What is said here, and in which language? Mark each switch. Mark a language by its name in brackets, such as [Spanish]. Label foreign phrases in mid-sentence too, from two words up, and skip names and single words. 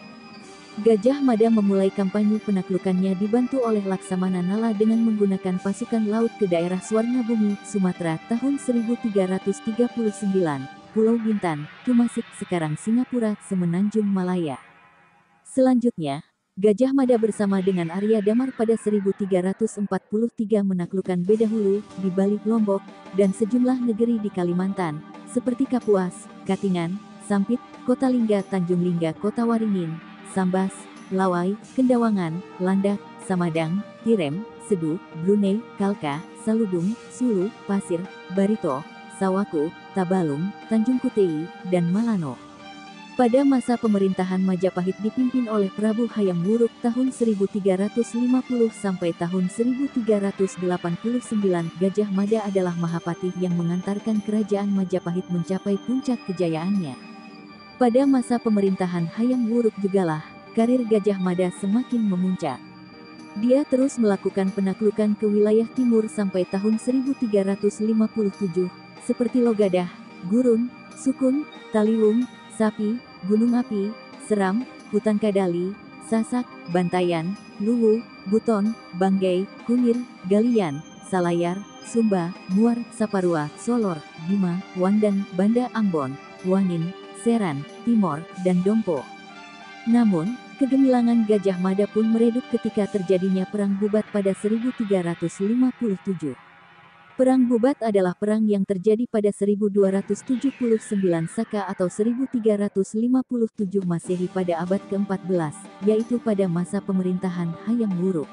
[Indonesian] Gajah Mada memulai kampanye penaklukannya dibantu oleh Laksamana Nala dengan menggunakan pasukan laut ke daerah Swarnabumi, Sumatera tahun 1339, Pulau Bintan, Tumasik sekarang Singapura, Semenanjung Malaya. Selanjutnya, Gajah Mada bersama dengan Arya Damar pada 1343 menaklukkan Bedahulu, di balik Lombok, dan sejumlah negeri di Kalimantan, seperti Kapuas, Katingan, Sampit, Kota Lingga, Tanjung Lingga, Kota Waringin, Sambas, Lawai, Kendawangan, Landak, Samadang, Tirem, Sedu, Brunei, Kalka, Saludung, Sulu, Pasir, Barito, Sawaku, Tabalung, Tanjung Kutei, dan Malano. Pada masa pemerintahan Majapahit dipimpin oleh Prabu Hayam Wuruk tahun 1350 sampai tahun 1389, Gajah Mada adalah Mahapatih yang mengantarkan kerajaan Majapahit mencapai puncak kejayaannya. Pada masa pemerintahan Hayam Wuruk jugalah, karir Gajah Mada semakin memuncak. Dia terus melakukan penaklukan ke wilayah timur sampai tahun 1357, seperti Logadah, Gurun, Sukun, Taliwung, Sapi, Gunung Api, Seram, Hutan Kadali, Sasak, Bantayan, Luwu, Buton, Banggai, Kunir, Galian, Salayar, Sumba, Muar, Saparua, Solor, Bima, Wandan, Banda Ambon, Wanin, Seran, Timor, dan Dompo. Namun, kegemilangan Gajah Mada pun meredup ketika terjadinya Perang Bubat pada 1357. Perang Bubat adalah perang yang terjadi pada 1279 Saka atau 1357 Masehi pada abad ke-14, yaitu pada masa pemerintahan Hayam Wuruk.